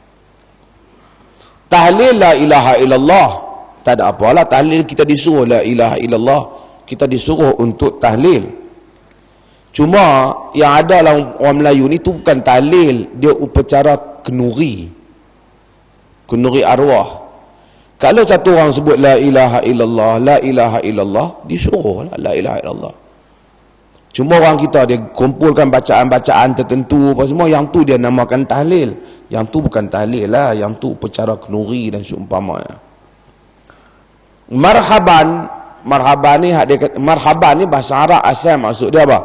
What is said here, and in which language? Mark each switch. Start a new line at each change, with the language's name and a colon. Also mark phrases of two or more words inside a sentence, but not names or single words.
Arabic: Tahlil لا إله إلا الله,
Malay: tak ada apalah tahlil, kita disuruh
Arabic: لا إله إلا الله,
Malay: kita disuruh untuk tahlil. Cuma yang ada dalam orang Melayu ni tu bukan tahlil, dia upacara kenuri arwah. Kalau satu orang sebut
Arabic: لا إله إلا الله، لا إله إلا الله, disuruh لا إله إلا الله.
Malay: Cuma orang kita dia kumpulkan bacaan-bacaan tertentu apa semua, yang tu dia namakan tahlil. Yang tu bukan tahlil lah, yang tu upacara kenuri dan seumpamanya. Marhaban ni bahasa Arab asal maksud dia apa?